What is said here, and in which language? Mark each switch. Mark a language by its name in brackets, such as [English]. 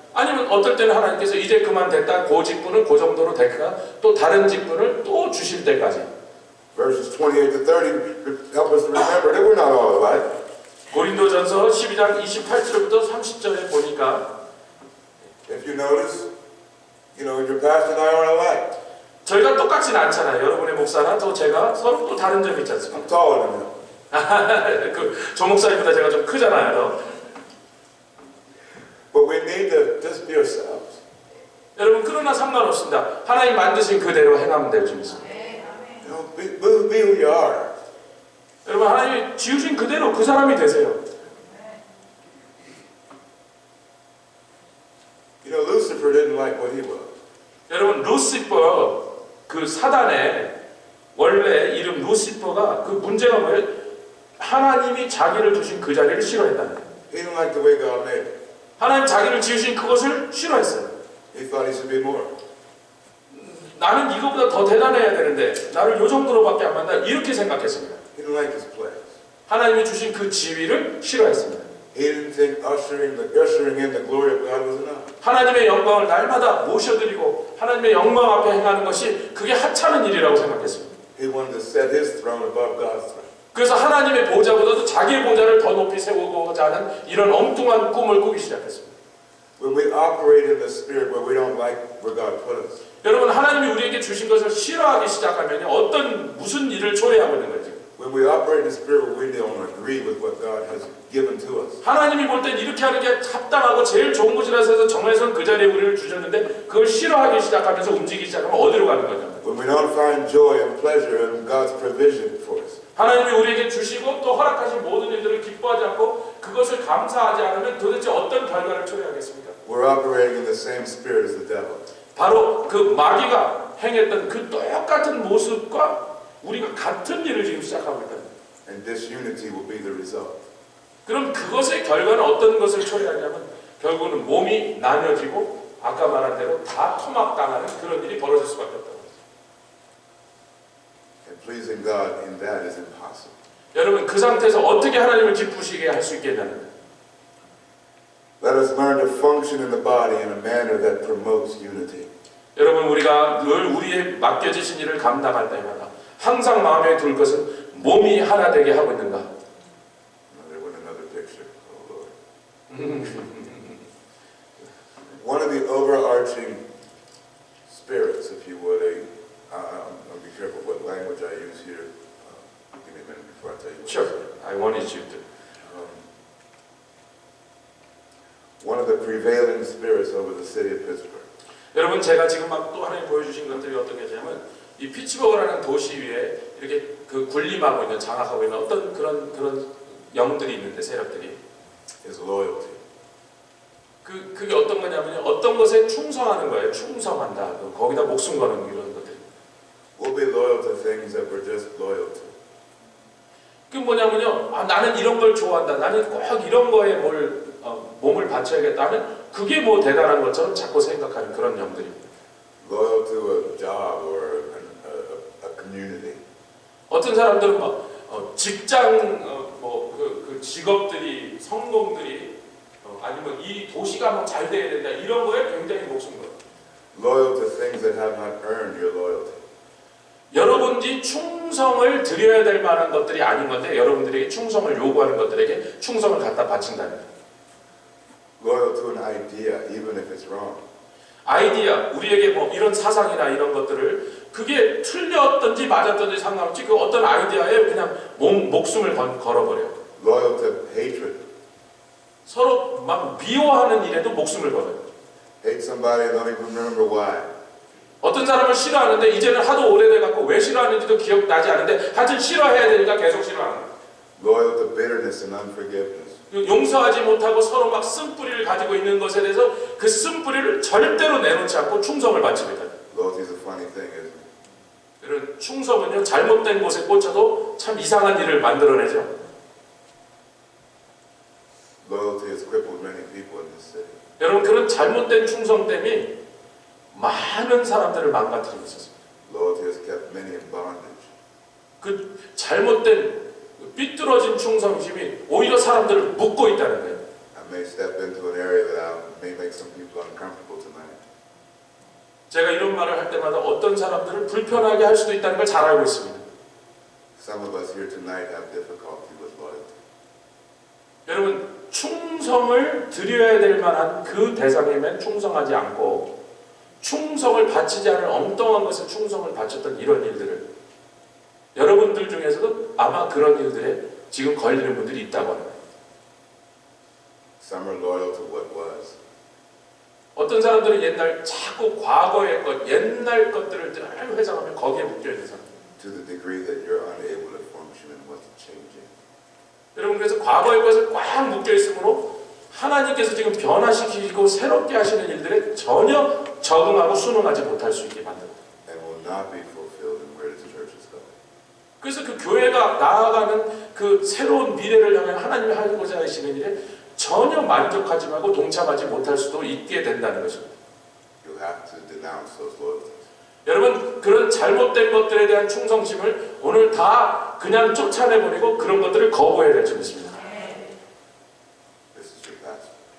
[Korean] 아니면 어떨 때는 하나님께서 이제 그만 됐다 그 직분을 그 정도로 됐다 또 다른 직분을 또 주실 때까지 [English] Verses 28 to 30 help us to remember that we're not all alike. [Korean] 고린도전서 12장 28절부터 30절에 보니까 [English] If you notice, your pastor and I aren't alike. [Korean] 저희가 똑같지는 않잖아요. 여러분의 목사나 또 제가 서로 또 다른 점이 있지 않습니까? [English] I'm taller than him. [Korean] 조 목사님보다 제가 좀 크잖아요. [English] But we need to just be ourselves. [Korean] 여러분 그러나 상관없습니다. 하나님 만드신 그대로 행하면 될 줄 믿습니다. [English] Be who you are. [Korean] 여러분 하나님이 지으신 그대로 그 사람이 되세요. [English] Lucifer didn't like what he was. [Korean] 여러분 루시퍼 그 사단의 원래 이름 루시퍼가 그 문제가 뭐예요? 하나님이 자기를 주신 그 자리를 싫어했다는 거예요. [English] He didn't like the way God made it. [Korean] 하나님 자기를 지으신 그것을 싫어했어요. [English] He thought he should be more. [Korean] 나는 이거보다 더 대단해야 되는데 나를 요 정도로밖에 안 만다 이렇게 생각했습니다. [English] He didn't like his place. [Korean] 하나님이 주신 그 지위를 싫어했습니다. [English] He didn't think ushering in the glory of God was enough. [Korean] 하나님의 영광을 날마다 모셔드리고 하나님의 영광 앞에 행하는 것이 그게 하찮은 일이라고 생각했습니다. [English] He wanted to set his throne above God's throne. [Korean] 그래서 하나님의 보좌보다도 자기의 보좌를 더 높이 세우고자 하는 이런 엉뚱한 꿈을 꾸기 시작했습니다. [English] When we operate in the spirit where we don't like where God put us, [Korean] 여러분 하나님이 우리에게 주신 것을 싫어하기 시작하면 무슨 일을 초래하고 있는 거죠? [English] when we operate in the spirit where we don't agree with what God has given to us, [Korean] 하나님이 볼 땐 이렇게 하는 게 합당하고 제일 좋은 것이라서 해서 정해서 그 자리에 우리를 주셨는데 그걸 싫어하기 시작하면서 움직이기 시작하면 어디로 가는 거죠? [English] when we don't find joy and pleasure in God's provision for us, [Korean] 하나님이 우리에게 주시고 또 허락하신 모든 일들을 기뻐하지 않고 그것을 감사하지 않으면 도대체 어떤 결과를 초래하겠습니까? [English] we're operating in the same spirit as the devil. [Korean] 바로 그 마귀가 행했던 그 똑같은 모습과 우리가 같은 일을 지금 시작하고 있다. [English] And disunity will be the result. [Korean] 그럼 그것의 결과는 어떤 것을 초래하냐면 결국은 몸이 나뉘어지고 아까 말한 대로 다 토막당하는 그런 일이 벌어질 수밖에 없다고 합니다. [English] And pleasing God in that is impossible. [Korean] 여러분 그 상태에서 어떻게 하나님을 기쁘시게 할 수 있겠냐는 [English] Let us learn to function in the body in a manner that promotes unity. [Korean] 여러분 우리가 늘 우리의 맡겨지신 일을 감당할 때마다 항상 마음에 둘 것은 몸이 하나 되게 하고 있는가? [English] There went another picture. Oh Lord. One of the overarching spirits, if you would, I'll be careful what language I use here. Give me a minute before I tell you what Sure, to say. I wanted you to. One of the prevailing spirits over the city of Pittsburgh. [Korean] 여러분 제가 지금 막 또 하나님 보여주신 것들이 어떤 게냐면 이 피츠버그라는 도시 위에 이렇게 그 군림하고 있는 장악하고 있는 어떤 그런 영들이 있는데 세력들이 [English] is loyalty. [Korean] 그게 어떤 거냐면요 어떤 것에 충성하는 거예요. 충성한다. 거기다 목숨 거는 이런 것들. [English] We'll be loyal to things that we're just loyal to. [Korean] 그 뭐냐면요 나는 이런 걸 좋아한다. 나는 꼭 이런 거에 몸을 바쳐야겠다 하는 그게 뭐 대단한 것처럼 자꾸 생각하는 그런 영들입니다. [English] Loyal to a job or a community. [Korean] 어떤 사람들은 막 직장 그 직업들이 성공들이 아니면 이 도시가 막 잘 돼야 된다 이런 거에 굉장히 목숨 걸어요. [English] Loyal to things that have not earned your loyalty. [Korean] 여러분들이 충성을 드려야 될 만한 것들이 아닌 건데 여러분들에게 충성을 요구하는 것들에게 충성을 갖다 바친다는 거예요. [English] Loyal to an idea, even if it's wrong. [Korean] 아이디어, 우리에게 뭐 이런 사상이나 이런 것들을 그게 틀렸든지 맞았든지 상관없이 그 어떤 아이디어에 그냥 목숨을 걸어버려요. [English] Loyal to hatred. [Korean] 서로 막 미워하는 일에도 목숨을 걸어요. [English] Hate somebody and don't even remember why. [Korean] 어떤 사람을 싫어하는데 이제는 하도 오래돼갖고 왜 싫어하는지도 기억나지 않는데 하여튼 싫어해야 되니까 계속 싫어하는 거예요. [English] Loyal to bitterness and unforgiveness. [Korean] 용서하지 못하고 서로 막 쓴뿌리를 가지고 있는 것에 대해서 그 쓴뿌리를 절대로 내놓지 않고 충성을 바칩니다. [English] Loyalty is a funny thing, isn't it? [Korean] 이런 충성은요 잘못된 곳에 꽂혀도 참 이상한 일을 만들어내죠. [English] Loyalty has crippled many people in this city. [Korean] 여러분 그런 잘못된 충성됨이 많은 사람들을 망가뜨리고 있었습니다. [English] Loyalty has kept many in bondage. [Korean] 그 잘못된 삐뚤어진 충성심이 오히려 사람들을 묶고 있다는 거예요. [English] I may step into an area that may make some people uncomfortable tonight. [Korean] 제가 이런 말을 할 때마다 어떤 사람들을 불편하게 할 수도 있다는 걸 잘 알고 있습니다. [English] Some of us here tonight have difficulty with loyalty. [Korean] 여러분 충성을 드려야 될 만한 그 대상에만 충성하지 않고 충성을 바치지 않을 엉뚱한 것에 충성을 바쳤던 이런 일들을 여러분들 중에서도 아마 그런 일들에 지금 걸리는 분들이 있다고 하는 거예요. [English] Some are loyal to what was. [Korean] 어떤 사람들은 옛날 자꾸 과거의 것, 옛날 것들을 늘 회상하면 거기에 묶여있는 사람. [English] To the degree that you're unable to function in what's changing. [Korean] 여러분 그래서 과거의 것에 꽉 묶여있으므로 하나님께서 지금 변화시키고 새롭게 하시는 일들에 전혀 적응하고 순응하지 못할 수 있게 만듭니다. [English] And will not be fulfilled in where this church is going. [Korean] 그래서 그 교회가 나아가는 그 새로운 미래를 향해 하나님이 하고자 하시는 일에 전혀 만족하지 말고 동참하지 못할 수도 있게 된다는 것입니다. [English] You'll have to denounce those loyalties. [Korean] 여러분 그런 잘못된 것들에 대한 충성심을 오늘 다 그냥 쫓아내버리고 그런 것들을 거부해야 될 줄 믿습니다. [English] This is your pastor.